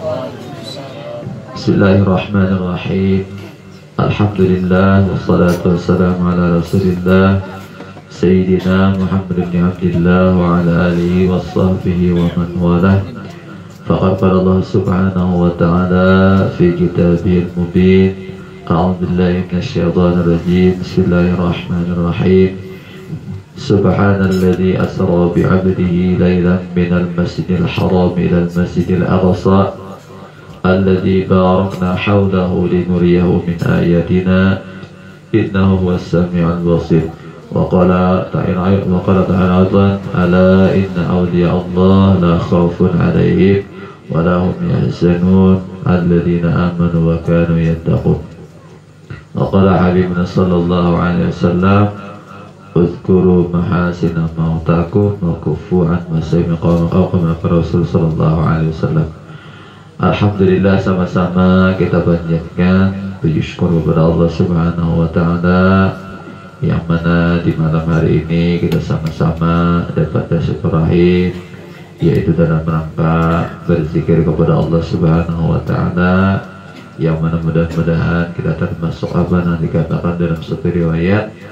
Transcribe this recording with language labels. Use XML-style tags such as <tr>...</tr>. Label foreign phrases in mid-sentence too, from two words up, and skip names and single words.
<ar>بسم الله الرحمن الرحيم. الحمد لله والصلاة والسلام على رسول الله سيدنا محمد بن عبد الله وعلى آله وصحبه ومن والاه. فقد قال الله سبحانه وتعالى في كتابه المبين. أعوذ بالله من الشيطان الرجيم. Bismillahirrahmanirrahim. سبحان الذي أسرى بعبده ليلا من المسجد الحرام إلى المسجد الأقصى الذي باركنا حوله لنريه من آياتنا إنه هو السميع البصير. وقال تعالى ألا إن أولياء الله لا خوف عليهم ولا هم يحزنون الذين آمنوا وكانوا يتقون. وقال حبيبنا صلى الله عليه وسلم اذكروا محاسن موتاكم وكفوا عن مساويكم كما رسول صلى الله عليه وسلم. Alhamdulillah,</ar> <id>sama-sama kita panjatkan puji syukur kepada Allah</id> <ar>سبحانه وتعالى</ar> <id>yang mana di malam hari ini kita sama-sama dapat tasykurahim, yaitu dalam rangka berzikir kepada Allah</id> <ar>سبحانه وتعالى,</ar> <id>yang mana mudah-mudahan kita termasuk apa yang dikatakan dalam satu riwayat,</id>